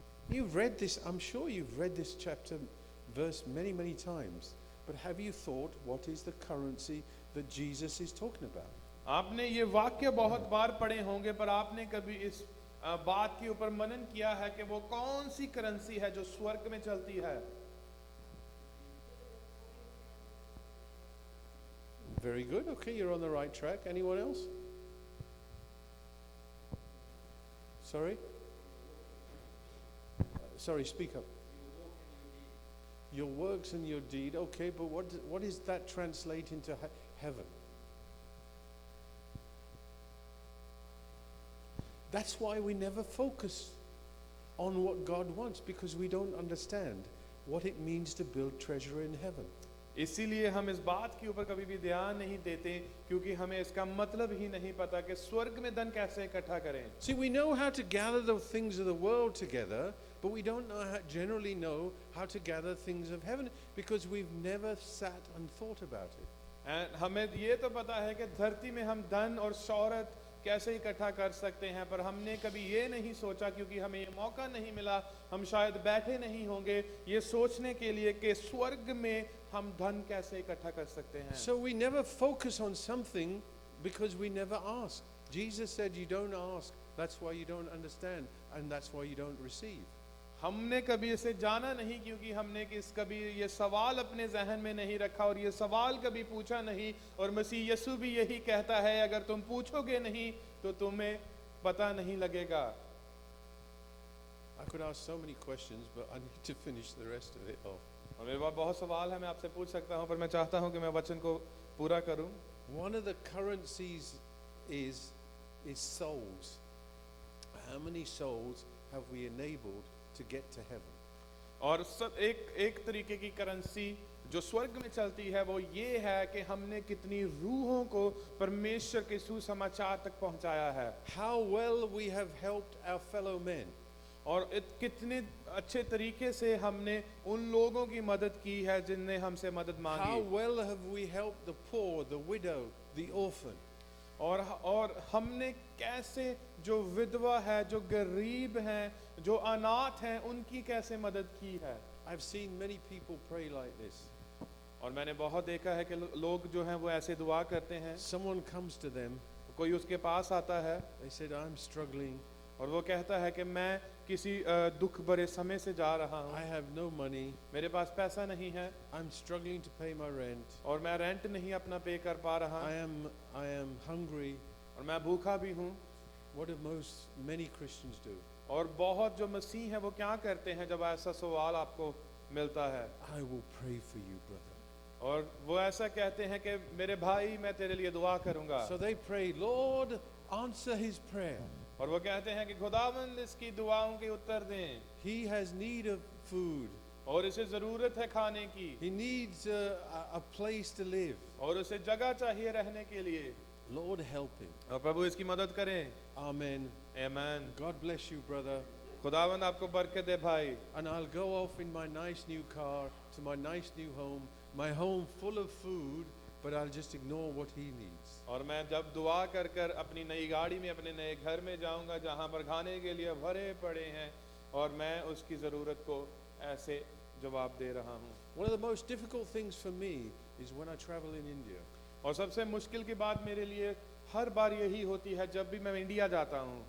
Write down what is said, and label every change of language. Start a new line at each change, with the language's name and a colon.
English: You've read this, I'm sure you've read this chapter, verse many, many times. But have you thought what is the currency that Jesus is talking about?
Hindi: आपने ये वाक्य बहुत बार पढ़े होंगे, पर आपने कभी इस बात के ऊपर मनन किया है कि वो कौन सी करेंसी है जो स्वर्ग में चलती है?
English: Very good. Okay, you're on the right track. Anyone else? Sorry? Sorry, speak up. Your works and your deed. Okay, but what does that translate into heaven? That's why we never focus on what God wants, because we don't understand what it means to build treasure in heaven.
Hindi: इसीलिए हम इस बात के ऊपर कभी भी ध्यान नहीं देते, क्योंकि हमें इसका मतलब ही नहीं पता कि स्वर्ग में धन कैसे इकट्ठा करें।
English: See, we know how to gather the things of the world together, but we don't generally know how to gather things of heaven, because we've never sat and thought about it.
Hindi: हमें ये तो पता है कि धरती में हम धन और शौहरत कैसे इकट्ठा कर सकते हैं, पर हमने कभी ये नहीं सोचा, क्योंकि हमें ये मौका नहीं मिला, हम शायद बैठे नहीं होंगे ये सोचने के लिए कि स्वर्ग में हम धन कैसे इकट्ठा कर सकते हैं।
English: So we never focus on something because we never ask. Jesus said you don't ask, that's why you don't understand, and that's why you don't receive.
Hindi: हमने कभी इसे जाना नहीं, क्योंकि हमने कभी ये सवाल अपने जहन में नहीं रखा और ये सवाल कभी पूछा नहीं। और मसीह यीशु भी यही कहता है, अगर तुम पूछोगे नहीं तो तुम्हें पता नहीं लगेगा।
English: I could ask so many questions, but I need to finish the rest of it off.
Hindi: और मेरे पास बहुत सवाल है, मैं आपसे पूछ सकता हूँ, पर मैं चाहता हूँ कि मैं वचन को पूरा करूँ।
English: One of the currencies is souls. How many souls have we enabled to get to heaven?
Hindi: और सब एक तरीके की करेंसी जो स्वर्ग में चलती है वो ये है कि हमने कितनी रूहों को परमेश्वर के सुसमाचार तक पहुंचाया है,
English: How well we have helped our fellow men.
Hindi: और कितने अच्छे तरीके से हमने उन लोगों की मदद की है जिनने हमसे मदद
English: How
Hindi: मांगी,
English: well have we helped the poor, the widow, the orphan.
Hindi: और हमने कैसे जो विधवा है, जो गरीब हैं, जो अनाथ हैं, उनकी कैसे मदद की है।
English: I've seen many people pray like this.
Hindi: और मैंने बहुत देखा है कि लोग जो हैं वो ऐसे दुआ करते हैं,
English: Someone comes to them,
Hindi: कोई उसके पास आता है
English: they said, I'm struggling,
Hindi: और वो कहता है कि मैं किसी दुख भरे समय से जा रहा
English: I
Hindi: हूँ,
English: have no money,
Hindi: मेरे पास पैसा नहीं है
English: I'm struggling to pay my rent,
Hindi: और मैं रेंट नहीं अपना पे कर पा रहा,
English: I am hungry.
Hindi: और मैं भूखा भी हूँ।
English: What do many Christians do?
Hindi: और बहुत जो मसीह हैं वो क्या करते हैं जब ऐसा सवाल आपको मिलता है,
English: I will pray for you, brother.
Hindi: और वो ऐसा कहते हैं कि मेरे भाई मैं तेरे लिए दुआ करूँगा,
English: So they pray, Lord, answer his prayer.
Hindi: और वो कहते हैं कि खुदावंद इसकी दुआओं के उत्तर दें,
English: He has need of food.
Hindi: और इसे ज़रूरत है खाने की,
English: He needs a place to live.
Hindi: और उसे जगह चाहिए रहने के लिए,
English: Lord, help him.
Hindi: और प्रभु इसकी मदद करें।
English: Amen.
Hindi: आमीन।
English: God bless you, brother.
Hindi: खुदावंद आपको बरकत दे भाई।
English: And I'll go off in my nice new car to my nice new home, my home full of food, but I'll just ignore what he needs.
Hindi: और मैं जब दुआ कर कर अपनी नई गाड़ी में अपने नए घर में जाऊंगा जहां पर खाने के लिए भरे पड़े हैं, और मैं उसकी ज़रूरत को ऐसे जवाब दे रहा हूं।
English: One of the most difficult things for me is when I travel in India.
Hindi: और सबसे मुश्किल की बात मेरे लिए हर बार यही होती है जब भी मैं इंडिया जाता हूं।